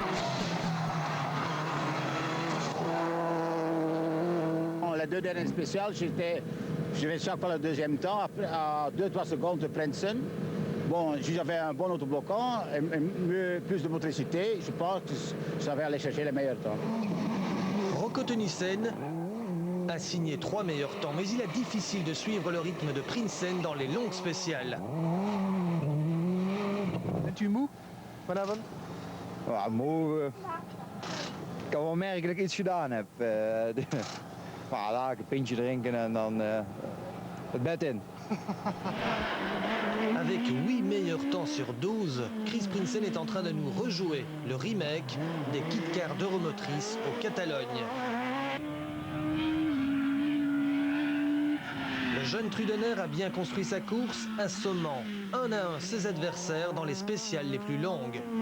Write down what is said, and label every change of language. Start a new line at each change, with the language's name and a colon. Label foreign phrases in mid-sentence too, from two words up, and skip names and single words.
French: Les 2 dernières spéciales, je vais chaque fois le deuxième temps, après, à 2-3 secondes de Prinsen. Bon, si j'avais un bon autobloquant, plus de motricité, je pense que ça va aller chercher les meilleurs temps. Rocco Tönnissen a signé 3 meilleurs temps, mais il est difficile de suivre le rythme de Prinsen dans les longues spéciales.
Dutch: Bent u moe vanavond? Ja, moe. Ik kan wel merken dat ik iets gedaan heb. Laat ik een pintje drinken en dan het bed in.
French: Avec 8 meilleurs temps sur 12, Chris Prinsen est en train de nous rejouer le remake des Kit Car d'Euromotrice au Catalogne. Le jeune Trudener a bien construit sa course, assommant 1 à 1 ses adversaires dans les spéciales les plus longues.